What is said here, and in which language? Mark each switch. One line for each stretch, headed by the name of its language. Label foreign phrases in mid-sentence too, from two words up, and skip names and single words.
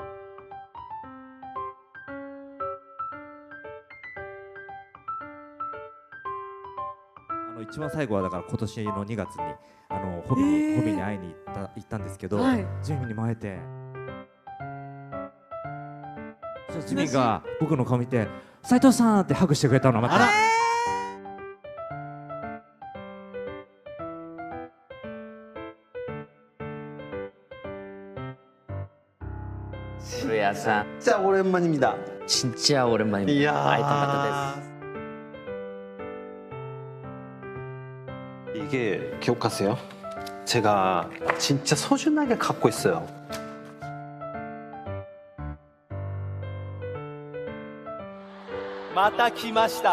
Japanese: 一番最後はだから今年の2月にホビに会いに行ったんですけど、ジミにも会えて、そしたらジミが僕の顔見て「斉藤さん!」ってハグしてくれたのまた。
Korean: 수야さん 진짜 오랜만입니다. 진짜 오랜만입니다. 이야. 아이탄 같은 이게 기억하세요? 제가 진짜 소중하게 갖고 있어요.
Japanese: また来ました.